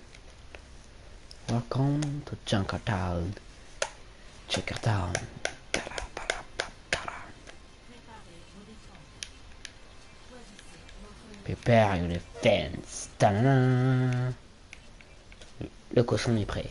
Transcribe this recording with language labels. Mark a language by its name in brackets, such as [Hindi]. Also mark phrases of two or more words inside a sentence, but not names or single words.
[English] Welcome to Junkertown. Junkertown. Prepare your defense. Ta-da-da. [French] Le cochon est prêt.